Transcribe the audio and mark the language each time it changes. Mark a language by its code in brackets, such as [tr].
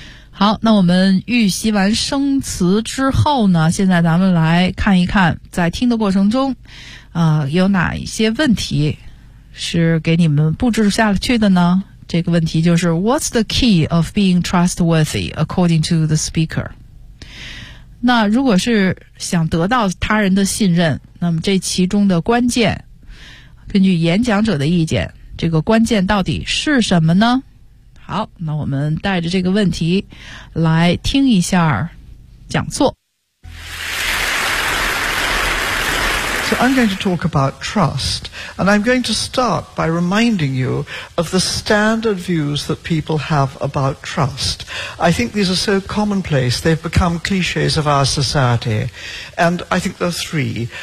[zh] 好，那我们预习完生词之后呢，现在咱们来看一看在听的过程中有哪一些问题是给你们布置下去的呢？这个问题就是 [en] What's the key of being trustworthy according to the speaker？ [zh] 那如果是想得到他人的信任，那么这其中的关键，根据演讲者的意见，这个关键到底是什么呢？好，那我们带着这个问题来听一下讲座。 [en] So I'm going to talk about trust, and I'm going to start by reminding you of the standard views that people have about trust. I think these are so commonplace, they've become cliches of our society, and I think there are three.